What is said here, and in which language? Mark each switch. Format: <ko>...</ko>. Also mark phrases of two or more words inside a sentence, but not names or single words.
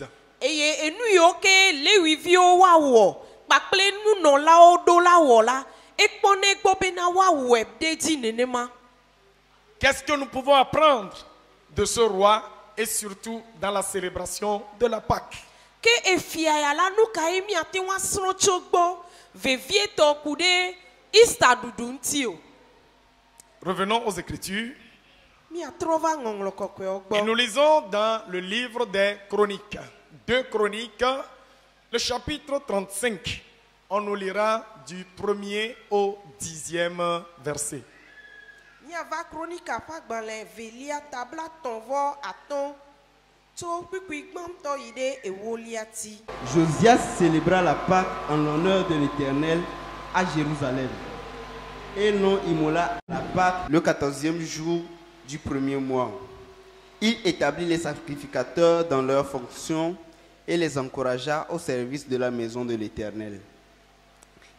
<ee>Eye enu yiwo ke lewiviwo woawɔ kpakple nunɔlawo ɖo la wɔ la ekpɔ ne gbɔ bena woawɔe ɖe dzi nenema.</ee> <fr>Qu'est-ce que nous pouvons apprendre de ce roi et surtout dans la célébration de la Pâque?</fr> <ee>Ke efia ya la nu ka ye miate ŋu asrɔ̃ tso gbɔ vevietɔ ku ɖe Easter ɖuɖu ŋuti o.</ee> <fr>Revenons aux Écritures.</fr> <ee>Miatrɔ va ŋɔŋlɔ kɔkɔewo</ee> <fr>Et nous</fr> <ee>gbɔ.</ee> <fr>lisons dans le livre des Chroniques. 2 Chroniques, le chapitre 35. On nous lira du 1er au 10e verset.</fr> <ee>Miava kronika ƒe agbalẽ velia tabla tɔ̃ vɔ atɔ̃ tso kpikpui gbãtɔ yi ɖe ewolia ti.</ee> <fr>Josias célébra la Pâque en l'honneur de l'Éternel à Jérusalem. Et l'on immola la Pâque le 14e jour du premier mois. Il établit les sacrificateurs dans leurs fonctions et les encouragea au service de la maison de l'Éternel.</fr>